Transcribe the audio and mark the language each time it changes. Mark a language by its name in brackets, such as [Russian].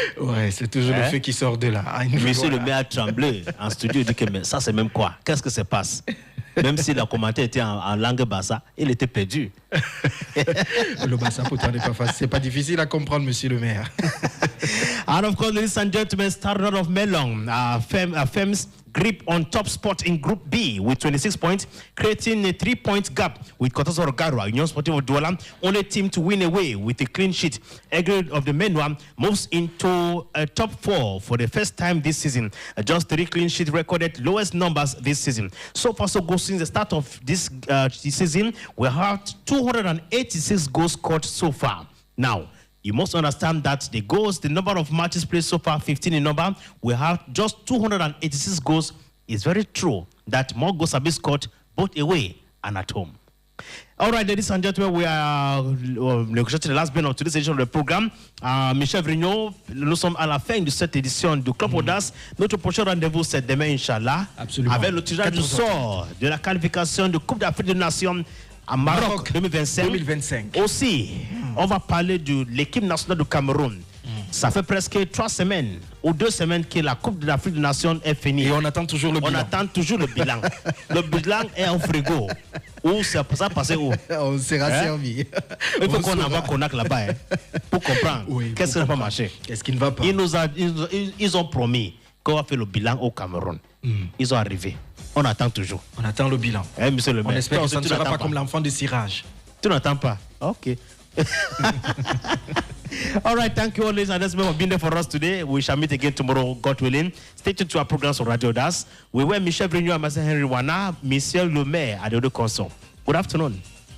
[French] Ouais, c'est toujours le feu qui sort de là. Monsieur le maire a tremblé en studio, il dit que mais ça c'est même quoi? Qu'est-ce que ça passe? Même si la commentaire était en langue bassa, il était perdu. Le bassa, pourtant, n'est pas facile. C'est pas difficile à comprendre, monsieur le maire. [English] And of course, ladies and gentlemen, started out of Melon, Fem's grip on top spot in Group B with 26 points, creating a 3-point gap with Kotasoro Garwa, Union Sportivo Douala, only team to win away with a clean sheet. Egrid of the Menwa moves into a top 4 for the first time this season. Just 3 clean sheet recorded, lowest numbers this season. So far, so good since the start of this season, we have 286 goals scored so far. Now, you must understand that the number of matches played so far, 15 in number, we have just 286 goals. It's very true that more goals have been scored both away and at home. All right, ladies and gentlemen, we are negotiating the last bit of today's edition of the programme. [French] Michel Vrigno, nous sommes à la fin de cette édition du Club Audace. Notre prochain rendez-vous, c'est demain, Inch'Allah, avec le tirage du sort de la qualification de Coupe d'Afrique des Nations à Maroc 2025. Aussi, on va parler de l'équipe nationale du Cameroun. Ça fait presque 3 semaines ou 2 semaines que la Coupe de l'Afrique des Nations est finie. Et on attend toujours le bilan. On attend toujours le bilan. Le bilan est en frigo. Où ça passe où? On sera servi. Il faut qu'on envoie Konak là-bas pour comprendre qu'est-ce qui n'a pas marché. Qu'est-ce qui ne va pas? Ils ont promis qu'on va faire le bilan au Cameroun. Ils ont arrivé. On attend toujours. On attend le bilan. Monsieur le maire. On espère que ça ne sera pas comme l'enfant de cirage. Tu n'attends pas? Ok. [English] All right, thank you all, ladies and gentlemen, for being there for us today. We shall meet again tomorrow, God willing. Stay tuned to our programs on Radio DAS. We were Michel Vrigno and Master Henry Wana, Michel Le Maire at the other console. Good afternoon.